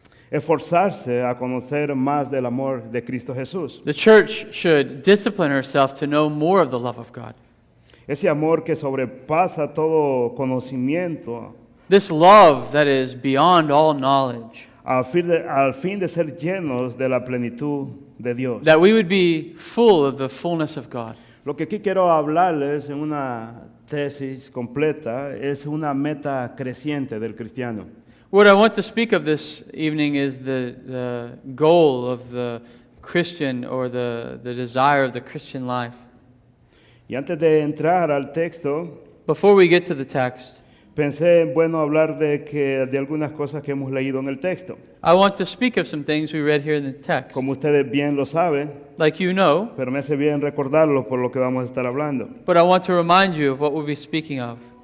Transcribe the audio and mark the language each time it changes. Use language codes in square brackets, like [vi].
[es] esforzarse a conocer más del amor de Cristo Jesús. [en] The church should discipline herself to know more of the love of God. [es] Ese amor que sobrepasa todo conocimiento, [en] This love that is beyond all knowledge. [es] al fin de ser llenos de la plenitud de Dios. [en] That we would be full of the fullness of God. [es] Lo que aquí quiero hablarles en una tesis completa es una meta creciente del cristiano. [en] What I want to speak of this evening is the goal of the Christian, or the desire of the Christian life. [es] Y antes de entrar al texto, [en] Before we get to the text, [es] pensé en bueno hablar de algunas cosas que hemos leído en el texto. [en] I want to speak of some things we read here in the text. [es] Como ustedes bien lo saben, [en] Like you know, [es] pero me hace bien recordarlo por lo que vamos a estar hablando. [en] but I want to remind you of what we'll be speaking of.